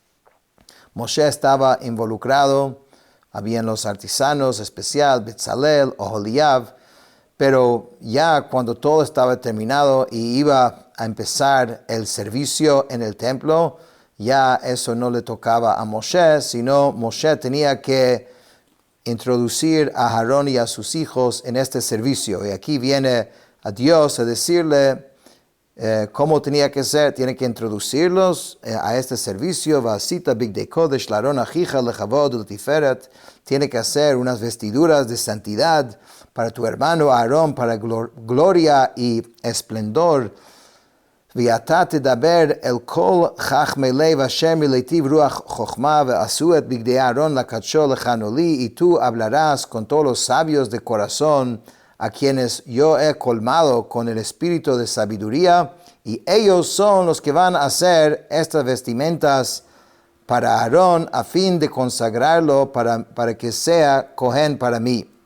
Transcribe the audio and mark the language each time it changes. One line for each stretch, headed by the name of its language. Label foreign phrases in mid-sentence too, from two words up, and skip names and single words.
Spanish: Moshe estaba involucrado, habían los artesanos especial, Betzalel, Oholiab, pero ya cuando todo estaba terminado y iba a empezar el servicio en el templo, ya eso no le tocaba a Moshe, sino Moshe tenía que introducir a Aarón y a sus hijos en este servicio. Y aquí viene a Dios a decirle cómo tenía que ser. Tiene que introducirlos a este servicio.
Hebrew: ועשית בגדי קודש לאהרן אחיך לכבוד ולתפארת.
Spanish: Tiene que hacer unas vestiduras de santidad para tu hermano Aarón, para gloria y esplendor.
Hebrew: ואתה תדבר אל כל חכמי לב אשר מלהיטיב רוח חוכמה ועשו את בגדי אהרון לקדשו לכנו לי
Spanish: y tú hablarás con todos los sabios de corazón a quienes yo he colmado con el espíritu de sabiduría y ellos son los que van a hacer estas vestimentas para Aarón a fin de consagrarlo para que sea Cohen para mí.